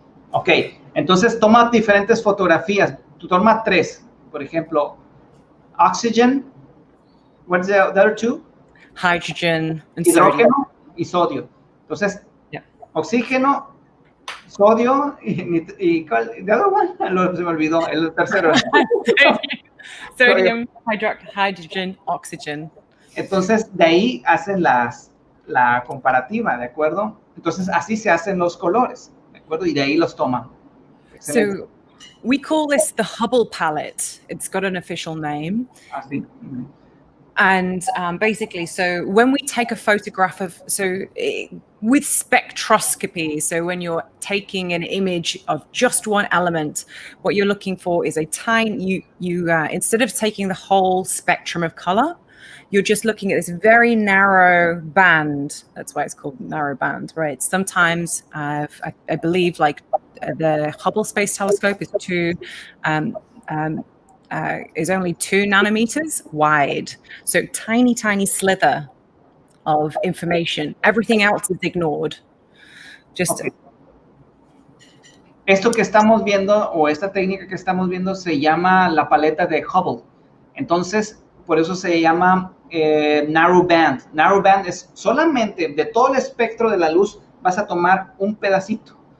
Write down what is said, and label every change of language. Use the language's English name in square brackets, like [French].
[Spanish] Ok, entonces toma diferentes fotografías. Tú toma 3, por ejemplo, [English] oxygen, what's the other 2? Hydrogen and [Spanish] hidrógeno [English] sodium. [Spanish] Y sodio. Entonces, oxígeno, sodio y ¿cuál? [English] ¿The other one? [Spanish] Se me olvidó, el tercero. [English] Sodium, hydrogen, oxygen. [Spanish] Entonces, de ahí hacen la comparativa, ¿de acuerdo? Entonces, así se hacen los colores, ¿de acuerdo? Y de ahí los toman. Excelente. [English] So we call this the Hubble Palette. It's got an official name. [Spanish] Así. [English] And basically, so when we take a photograph with spectroscopy, so when you're taking an image of just one element, what you're looking for is a tiny, instead of taking the whole spectrum of color, you're just looking at this very narrow band. That's why it's called narrow band, right? Sometimes I believe like the Hubble Space Telescope is only 2 nanometers wide. So tiny, tiny slither of information. Everything else is ignored. Okay. [Spanish] Esto que estamos viendo, o esta técnica que estamos viendo, se llama la paleta de Hubble. Entonces, por eso se llama narrowband. Narrowband es solamente de todo el espectro de la luz, vas a tomar un pedacito.